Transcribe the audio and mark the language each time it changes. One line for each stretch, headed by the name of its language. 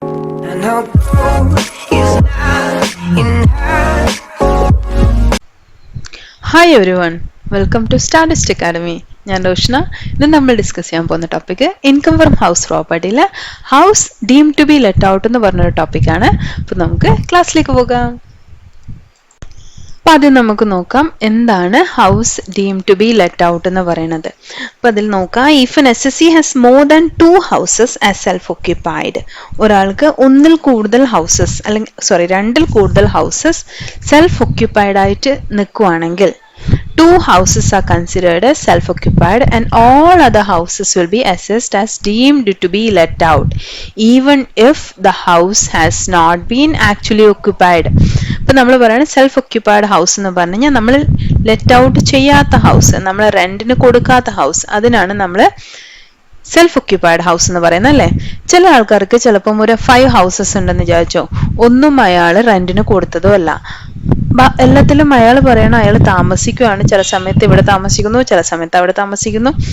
English: And our goal is not in her. Hi everyone, welcome to Stardust Academy.
Malayalam: ഞാൻ റോഷ്ന. ഇന്ന് നമ്മൾ discuss ചെയ്യാൻ പോകുന്ന topic income from house പ്രോപ്പർട്ടിയിലെ house deemed to B let out എന്ന് പറഞ്ഞൊരു ടോപ്പിക്കാണ്. അപ്പോൾ നമുക്ക് ക്ലാസ്സിലേക്ക് പോകാം. അപ്പോൾ ആദ്യം നമുക്ക് നോക്കാം എന്താണ് house deemed to B let out എന്ന് പറയുന്നത്.
English: അപ്പോൾ അതിൽ നോക്കാം, if an SSC has more than 2 houses as self occupied,
Malayalam: ഒരാൾക്ക് ഒന്നിൽ കൂടുതൽ ഹൗസസ് അല്ലെങ്കിൽ രണ്ടിൽ കൂടുതൽ ഹൗസസ് സെൽഫ് ഒക്യുപ്പൈഡ് ആയിട്ട് നിൽക്കുവാണെങ്കിൽ
English: 2 houses are considered as self-occupied and all other houses will be assessed as deemed to be let out even if the house has not been actually occupied.
Malayalam: ഇപ്പം നമ്മൾ പറയുന്നത് self occupied house എന്ന് പറഞ്ഞു കഴിഞ്ഞാൽ നമ്മൾ let out ചെയ്യാത്ത house, നമ്മൾ റെന്റിന് കൊടുക്കാത്ത ഹൗസ്, അതിനാണ് നമ്മൾ സെൽഫ് ഒക്യുപ്പൈഡ് ഹൗസ് എന്ന് പറയുന്നത് അല്ലേ. ചില ആൾക്കാർക്ക് ചിലപ്പം ഒരു 5 ഹൗസസ് ഉണ്ടെന്ന് വിചാരിച്ചോ, ഒന്നും അയാൾ റെന്റിന് കൊടുത്തതോ അല്ല, എല്ലാത്തിലും അയാൾ പറയണം അയാൾ താമസിക്കുകയാണ്, ചില സമയത്ത് ഇവിടെ താമസിക്കുന്നു, ചില സമയത്ത് അവിടെ താമസിക്കുന്നു.